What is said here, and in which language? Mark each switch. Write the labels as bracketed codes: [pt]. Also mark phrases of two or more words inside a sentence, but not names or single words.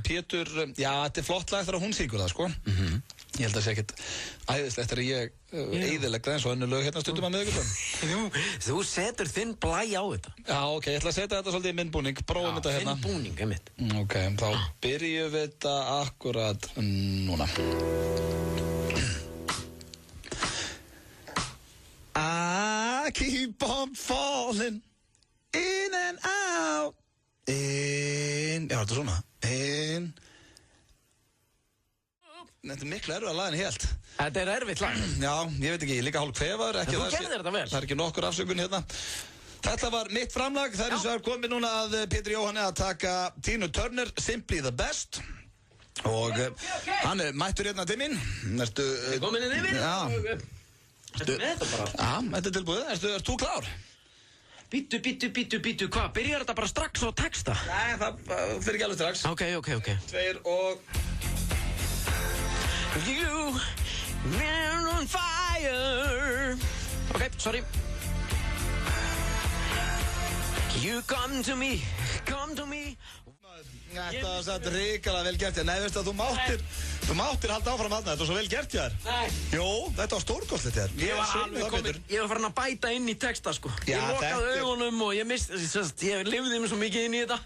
[is] Pétur, já, þetta er flott lag þegar hún syngur það, sko. Ég held að það sé ekkert æðislegt þegar ég eyðilegg það eins og önnur lög hérna stundum að miðvikudaginn. Þú setur þinn blæ á þetta. Já, ok, ég ætla að setja þetta svolítið í minn búning, prófum þetta hérna. Þinn búning, einmitt. Ok, þá byrjum við þetta akkurat núna. [en] I keep on falling in and out in, [is] já, þetta er svona in. Þetta er miklu erfið að laga en ég held. Þetta er erfitt lag. Já, ég veit ekki, ég er líka hálf kvefaður. En þú gerðir þetta vel. Það er ekki nokkur afsökun hérna. Þetta var mitt framlag. Það er eins og er komið núna að Pétur Jóhanni að taka Tina Turner, Simply the Best. Og hann er mættur hérna til mín. Ertu Komin inn yfir? Já. Ertu með þetta bara? Já, þetta er tilbúið. Ert þú klár? Bítu, hvað? Byrjar þetta bara strax á texta? Nei, það fyrir ekki alveg strax. Ok. 2 og... [en] You man on fire. Ok, sorry. You come to me. [is] Þetta var satt ríkala vel gert. Nei, veistu að þú máttir halda áfram þarna. Þetta var svo vel gert hjá þér. Nei. Jú, þetta var stórkostlegt hjá þér. Ég var farin að bæta inn í texta, sko. Já, ég lokaði þetta er- augunum og ég lifði mig svo mikið inn í þetta.